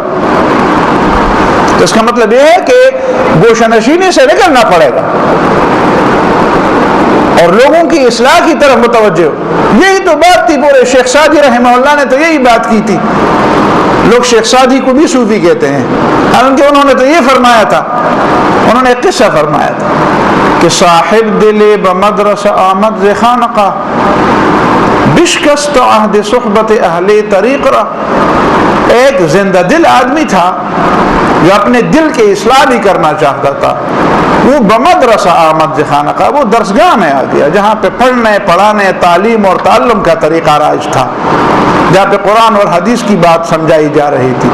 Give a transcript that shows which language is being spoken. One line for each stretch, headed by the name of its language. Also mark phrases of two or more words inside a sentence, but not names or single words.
Urdu: تو اس کا مطلب یہ ہے کہ گوشنشینی سے نکلنا پڑے گا اور لوگوں کی اصلاح کی طرف متوجہ ہو۔ یہی تو بات تھی، پورے شیخ سعدی
Arabic: رحمہ اللہ
Urdu: نے تو یہی بات کی تھی۔ لوگ شیخ سعدی کو بھی صوفی کہتے ہیں، حالانکہ انہوں نے تو یہ فرمایا تھا، انہوں نے ایک قصہ فرمایا تھا کہ
Persian: صاحب دل بمدرسہ آمد ز خانقہ بشکست عہد صحبت اہل طریق را۔
Urdu: ایک زندہ دل آدمی تھا جو اپنے دل کی اصلاح بھی کرنا چاہتا تھا، وہ
Persian: بمدرسہ آمد ز خانقہ،
Urdu: وہ درسگاہ میں آ گیا جہاں پہ پڑھنے پڑھانے تعلیم اور تعلم کا طریقہ رائج تھا، جہاں پہ قرآن اور حدیث کی بات سمجھائی جا رہی تھی۔